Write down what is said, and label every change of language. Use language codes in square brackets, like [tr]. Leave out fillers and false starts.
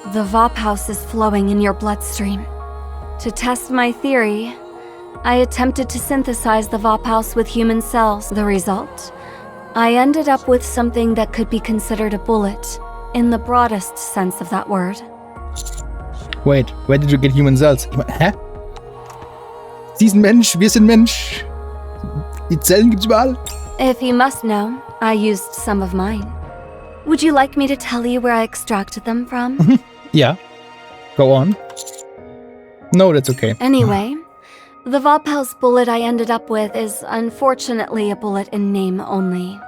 [en] The Vophouse is flowing in your bloodstream. To test my theory, I attempted to synthesize the Vophouse with human cells. The result? I ended up with something that could be considered a bullet, in the broadest sense of that word. Wait, where did you get human cells? [de] Ich mein, hä? Sie ist ein Mensch, wir sind Mensch. Die Zellen gibt's überall. [en] If you must know, I used some of mine. Would you like me to tell you where I extracted them from? Yeah. Go on. No, that's okay. Anyway, the Vophouse bullet I ended up with is unfortunately a bullet in name only.